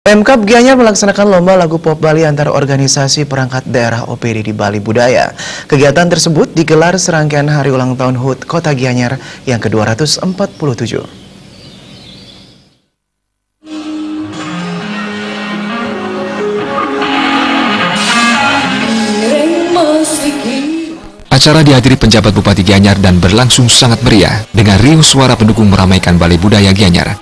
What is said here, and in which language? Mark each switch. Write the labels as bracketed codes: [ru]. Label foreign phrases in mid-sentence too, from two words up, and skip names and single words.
[id] Pemkab Gianyar melaksanakan lomba lagu pop Bali antar organisasi perangkat daerah OPD di Bali Budaya. Kegiatan tersebut digelar serangkaian hari ulang tahun HUT Kota Gianyar yang ke-247. Acara dihadiri penjabat Bupati Gianyar dan berlangsung sangat meriah dengan riuh suara pendukung meramaikan Balai Budaya Gianyar.